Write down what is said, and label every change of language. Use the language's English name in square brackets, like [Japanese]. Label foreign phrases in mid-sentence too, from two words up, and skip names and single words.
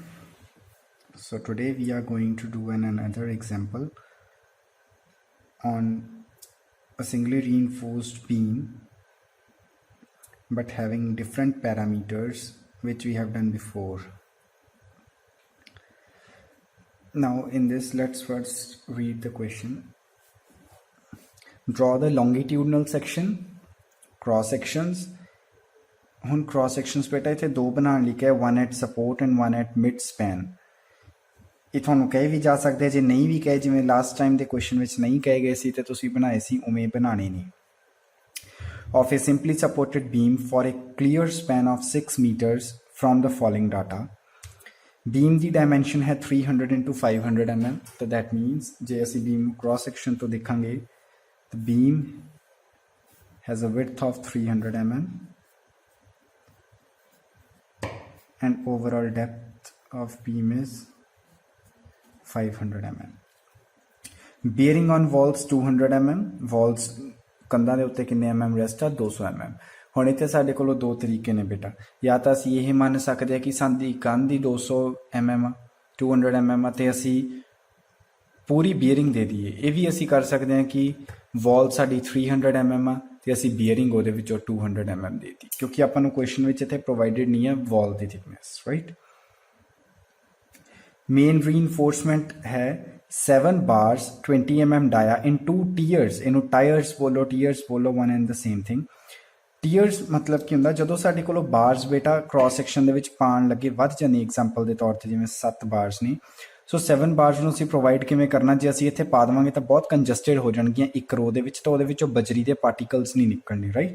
[English] So today we are going to do another example on a singly reinforced beam, but having different parameters which we have done before. Now in this, let's first read the question. Draw the longitudinal section, cross sections. [Punjabi] ਹੁਣ [English] cross sections [Punjabi] ਬੇਟਾ ਇੱਥੇ ਦੋ ਬਣਾਉਣ ਲਈ ਕਿਹਾ, [English] one at support and one at mid span. [Punjabi] ਇਹ ਤੁਹਾਨੂੰ ਕਹੇ ਵੀ ਜਾ ਸਕਦੇ, ਜੇ ਨਹੀਂ ਵੀ ਕਹੇ, ਜਿਵੇਂ [English] last time [Punjabi] ਦੇ ਕੁਐਸਚਨ ਵਿੱਚ ਨਹੀਂ ਕਹੇ ਗਏ ਸੀ ਤੇ ਤੁਸੀਂ ਬਣਾਏ ਸੀ, ਉਵੇਂ ਬਣਾਣੇ ਨੇ. [English] Of a simply supported beam for a clear span of 6 meters from the following data. [Punjabi] Beam ਦੀ dimension ਹੈ 300 into 500 mm. तो [English] that means [Punjabi] ਜੇ ਅਸੀਂ beam ਨੂੰ [English] cross section [Punjabi] ਤੋਂ ਦੇਖਾਂਗੇ, [English] the beam has a width of 300 mm and overall depth of beam is 500 mm. Bearing on walls 200 mm. [Punjabi] Walls ਕੰਧਾਂ ਦੇ ਉੱਤੇ ਕਿੰਨੇ mm ਰੈਸਟ ਆ? 200 mm. ਹੁਣ ਇੱਥੇ ਸਾਡੇ ਕੋਲ ਦੋ ਤਰੀਕੇ ਨੇ ਬੇਟਾ. ਜਾਂ ਤਾਂ ਅਸੀਂ ਇਹ ਮੰਨ ਸਕਦੇ ਹਾਂ ਕਿ ਸਾਡੀ ਕੰਧ ਦੀ 200 mm ਆ, 200 mm ਆ, ਤੇ ਅਸੀਂ ਪੂਰੀ ਬੀਅਰਿੰਗ ਦੇ ਦਈਏ. ਇਹ ਵੀ ਅਸੀਂ ਕਰ ਸਕਦੇ ਹਾਂ ਕਿ ਵਾਲ ਸਾਡੀ 300 mm ਆ ਤੇ ਅਸੀਂ ਬੀਅਰਿੰਗ ਉਹਦੇ ਵਿੱਚੋਂ 200 mm ਦੇ ਦਿੱਤੀ, ਕਿਉਂਕਿ ਆਪਾਂ ਨੂੰ ਕੁਐਸਚਨ ਵਿੱਚ ਇੱਥੇ ਪ੍ਰੋਵਾਈਡਡ ਨਹੀਂ ਹੈ ਵਾਲ ਦੀ ਥਿਕਨੈਸ, ਰਾਈਟ. [English] main reinforcement ਹੈ 7 bars 20 mm डाया in 2 tiers. [Punjabi] ਇਹਨੂੰ ਟਾਇਰਸ ਬੋਲੋ, ਟੀਅਰਸ ਬੋਲੋ, [English] one and the same thing. [Punjabi] ਟੀਅਰਸ ਮਤਲਬ ਕੀ ਹੁੰਦਾ? ਜਦੋਂ ਸਾਡੇ ਕੋਲ ਬਾਰਸ ਬੇਟਾ [English] cross section [Punjabi] ਦੇ ਵਿੱਚ ਪਾਉਣ ਲੱਗੇ ਵੱਧ ਜਾਂਦੀ. ਐਗਜ਼ਾਮਪਲ ਦੇ ਤੌਰ ਤੇ ਜਿਵੇਂ 7 ਬਾਰਸ ਨੇ, ਸੋ 7 ਬਾਰਸ ਨੂੰ ਅਸੀਂ ਪ੍ਰੋਵਾਈਡ ਕਿਵੇਂ ਕਰਨਾ? ਜੇ ਅਸੀਂ ਇੱਥੇ ਪਾ ਦੇਵਾਂਗੇ ਤਾਂ ਬਹੁਤ ਕੰਜਸਟਡ ਹੋ ਜਾਣਗੀਆਂ ਇੱਕ ਰੋ ਦੇ ਵਿੱਚ, ਤਾਂ ਉਹਦੇ ਵਿੱਚੋਂ ਬਜਰੀ ਦੇ ਪਾਰਟੀਕਲਸ ਨਹੀਂ ਨਿਕਲਣੇ, ਰਾਈਟ.